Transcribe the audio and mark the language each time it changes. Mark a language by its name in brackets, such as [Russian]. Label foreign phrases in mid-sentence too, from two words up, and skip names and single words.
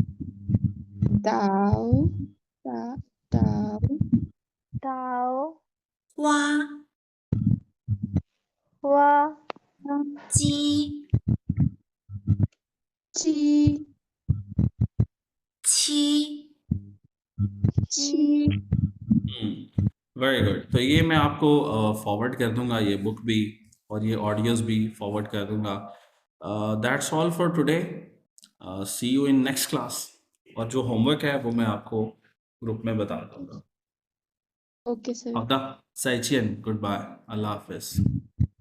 [Chinese] Tao, Tao, Tao, 花 Hoa, 鸡 Chi, 七 Chi. [English] Very good. [Hindi] तो ये मैं आपको फॉरवर्ड कर दूंगा, ये बुक भी और ये ऑडियोज भी फॉरवर्ड कर दूंगा। [English] That's all for today. See you in next class. [Hindi] और जो होमवर्क है वो मैं आपको ग्रुप में बता दूंगा। [English] Okay, sir. [Chinese] 好的，再见，Goodbye， [Hindi] अल्लाह हाफिज।